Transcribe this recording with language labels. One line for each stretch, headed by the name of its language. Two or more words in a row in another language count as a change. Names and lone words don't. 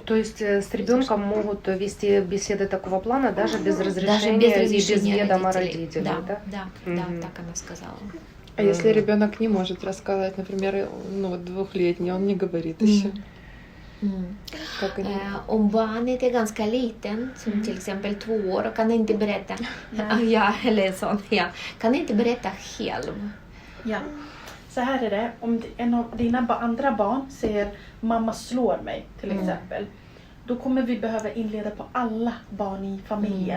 Russian: То есть с ребенком могут вести беседы такого плана даже без разрешения, даже без и без ведома родителей. родителей, да? Да, так она сказала. А если ребенок не может рассказать, например, 2-летний, он не говорит еще. Как они...
Swedish: Om barnet är ganska liten, som till exempel 2 år, och kan inte berätta, eller sånt, kan inte berätta själv. Ja, så här är det. Om en av dina andra barn säger mamma slår mig till exempel. Då kommer vi behöva inleda på alla barn i familjen.